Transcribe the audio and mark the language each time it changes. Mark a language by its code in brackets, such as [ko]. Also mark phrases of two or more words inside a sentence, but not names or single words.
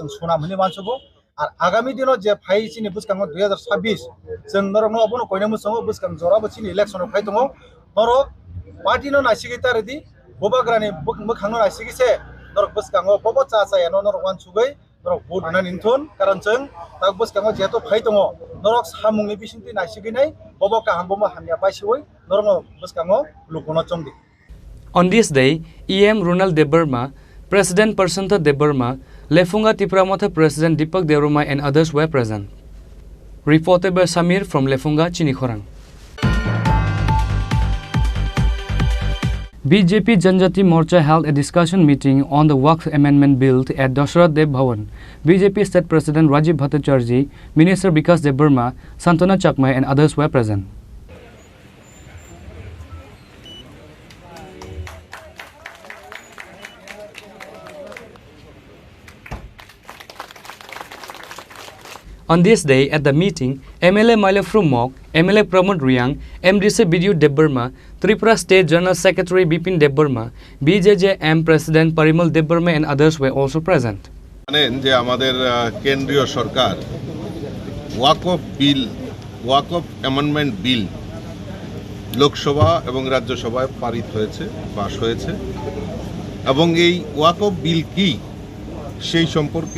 [trp] सुनाम हनि मानसबो आर आगामी दिनो जे फाइ सिनि बुसकांगो 2026 जों नरनो अबनो कयनो मुसङो बुसकां जराबो सिनि इलेक्शन फाइ दङ नरक पार्टीनो नासिगिता रेदि बोबाग्रानि मोखांनो नासिगिसे नरक बुसकांगो बबो चाचायानो नरक वान सुगै नरक भोट होनानै निथुन कारण जों दा बुसकांगो जेतो फाइ दङ नरक सामुंनि बिसिंति नासिगिनाय बबो काहामबो हामिया बासिवै नरनो बुसकांगो लुकुनो चंदि [en] On this day, EM Ronald Debarma, President Prasanta Debarma, Lefunga Tipramotha President Deepak Debarma and others were present. Reported by Samir from Lefunga, Chini Khorang. BJP Janjati Morcha held a discussion meeting on the Waqf Amendment Bill at Dasharath Dev Bhavan. BJP State President Rajiv Bhattacharjee, Minister Bikas Debarma, Santana Chakmai and others were present. On this day, at the meeting, MLA Maila Frumok, MLA Pramod Riang, MDC Bidyu Debarma, Tripura State General Secretary Bipin Debarma, BJJM President Parimal Debarma and others were also present. [bn] জানেন যে আমাদের কেন্দ্রীয় সরকার ওয়াকফ [en] amendment bill [bn] লোকসভা এবং রাজ্যসভায় পারিত হয়েছে, পাস হয়েছে, এবং এই ওয়াকফ বিল কি সেই সম্পর্কে